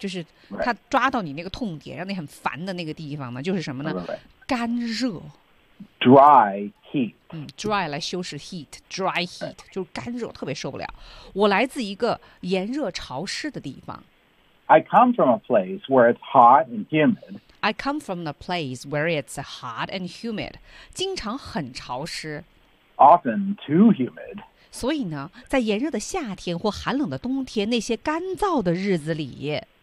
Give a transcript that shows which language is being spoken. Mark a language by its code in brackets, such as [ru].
[zh] 就是他抓到你那个痛点让你很烦的那个地方呢就是什么呢 [en] right. [zh] 干热 [en] ，dry heat。 [zh] dry 来修饰 heat，dry heat 就是干热，特别受不了。我来自一个炎热潮湿的地方。 [en] I come from a place where it's hot and humid. I come from a place where it's hot and humid. [zh] 经常很潮湿 [en] ，often too humid. [zh] 所以呢，在炎热的夏天或寒冷的冬天，那些干燥的日子里